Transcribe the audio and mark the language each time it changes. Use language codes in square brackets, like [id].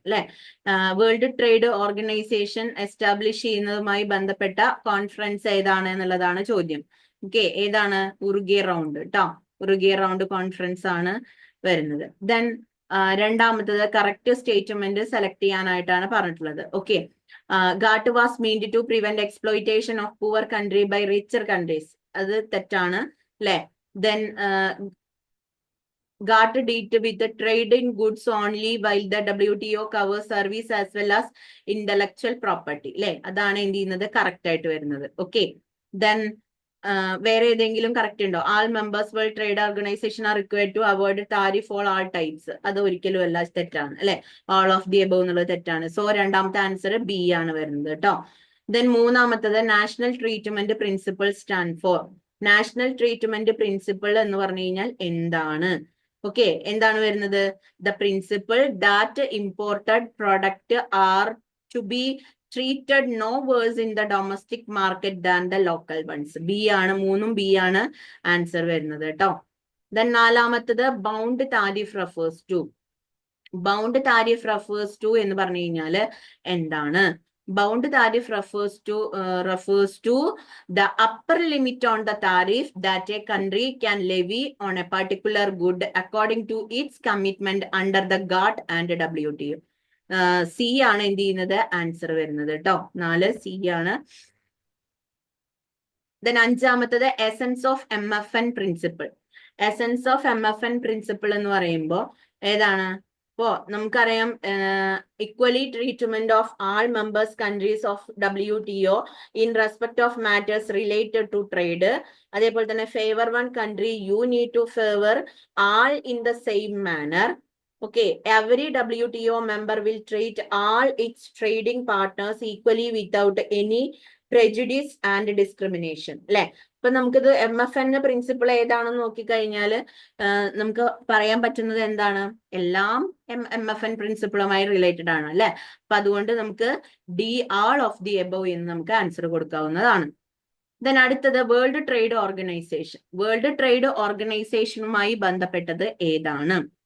[ml] അല്ലെ, world trade organisation establish ചെയ്യുന്നതുമായി ബന്ധപ്പെട്ട conference ഏതാണ് എന്നുള്ളതാണ് ചോദ്യം. ഓക്കെ, ഏതാണ്? ഉറുഗ്വേ റൗണ്ട് കേട്ടോ. ഉറുഗ്വേ റൗണ്ട് കോൺഫറൻസ് ആണ് വരുന്നത്. ദെൻ രണ്ടാമത്തത് കറക്റ്റ് സ്റ്റേറ്റ്മെന്റ് സെലക്ട് ചെയ്യാനായിട്ടാണ് പറഞ്ഞിട്ടുള്ളത്. [en] Okay, GATT was meant to prevent exploitation of poor country by richer countries. [ml] അത് തെറ്റാണ് അല്ലെ. [en] Then GATT dealt with the trade in goods only while the WTO covers service as well as intellectual property. [ml] അല്ലെ, അതാണ് എന്ത് ചെയ്യുന്നത്? Correct ആയിട്ട് വരുന്നത്. Okay, then വേറെ ഏതെങ്കിലും കറക്റ്റ് ഉണ്ടോ? [en] All members world trade organisation are required to avoid tariff all all types. [ml] അത് ഒരിക്കലും അല്ല, തെറ്റാണ് അല്ലെ. ഓൾ ഓഫ് ദി എബവ് എന്നുള്ളത് തെറ്റാണ്. സോ രണ്ടാമത്തെ ആൻസർ B ആണ് വരുന്നത് കേട്ടോ. ദെൻ മൂന്നാമത്തത് [en] National treatment principle stand for. [ml] National treatment principle എന്ന് പറഞ്ഞു കഴിഞ്ഞാൽ എന്താണ്? ഓക്കെ, എന്താണ് വരുന്നത്? [en] The principle that imported product are to be treated no worse in the domestic market than the local ones. [ml] B ആണ്, മൂന്നും B ആണ് ആൻസർ വരുന്നത് കേട്ടോ. ദെൻ നാലാമത്തത് [en] Bound tariff refers to. [ml] Bound tariff refers to എന്ന് പറഞ്ഞു കഴിഞ്ഞാൽ എന്താണ്? [en] Bound tariff refers to the upper limit on the tariff that a country can levy on a particular good according to its commitment under the GATT and WTO. [ml] C ആണ് എന്ത് ചെയ്യുന്നത്? Answer വരുന്നത് കേട്ടോ. 4 C ആണ്. Then അഞ്ചാമത്തത് essence of MFN principle. Essence of MFN principle എന്ന് പറയുമ്പോൾ ഏതാണ്? ഇപ്പോ നമുക്കറിയാം, [en] Equally treatment of all members countries ഓഫ് WTO in respect of matters related to trade. [ml] അതേപോലെ തന്നെ [en] Favour one country you need to favour all in the same manner. Okay, every WTO member will treat all its trading partners equally without any prejudice and discrimination. [ml] അല്ലെ? ഇപ്പൊ നമുക്കിത് MFN principle ഏതാണെന്ന് നോക്കിക്കഴിഞ്ഞാല് നമുക്ക് പറയാൻ പറ്റുന്നത് എന്താണ്? എല്ലാം MFN പ്രിൻസിപ്പിളുമായി റിലേറ്റഡ് ആണ് അല്ലെ? അപ്പൊ അതുകൊണ്ട് നമുക്ക് D all of the above എന്ന് നമുക്ക് ആൻസർ കൊടുക്കാവുന്നതാണ്. ദെൻ അടുത്തത് world trade organisation. World trade ഓർഗനൈസേഷനുമായി ബന്ധപ്പെട്ടത് ഏതാണ്?